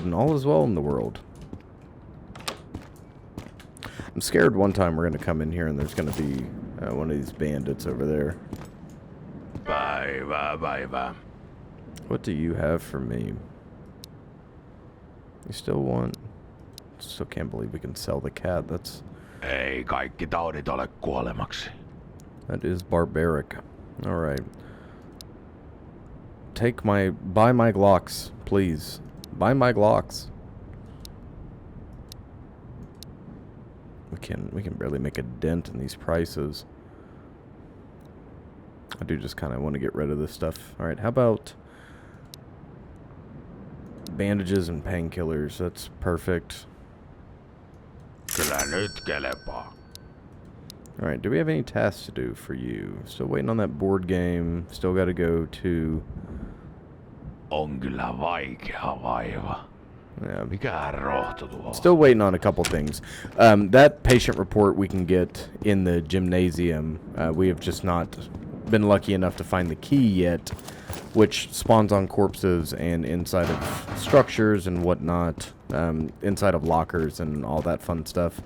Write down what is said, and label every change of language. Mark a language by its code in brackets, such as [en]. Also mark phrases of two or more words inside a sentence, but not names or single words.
[en] And all is well in the world. I'm scared one time we're going to come in here and there's going to be one of these bandits over there. [fi] Päivää. [en] What do you have for me? You still want... Still can't believe we can sell the cat. That's... [fi] Ei kaikki taudit ole kuolemaksi. [en] That is barbaric. Alright. Buy my Glocks, please. Buy my Glocks. We can barely make a dent in these prices. I do just kind of want to get rid of this stuff. Alright, how about bandages and painkillers. That's perfect. [fi] Kyllä nyt kelepaa. [en] Alright, do we have any tasks to do for you? Still waiting on that board game. Still got to go to... [fi] On kyllä vaikea vaiva. [en] Yeah, [fi] Mikähän rohto tuo? [en] still waiting on a couple things. That patient report we can get in the gymnasium. We have just not been lucky enough to find the key yet, which spawns on corpses and inside of structures and whatnot, inside of lockers and all that fun stuff.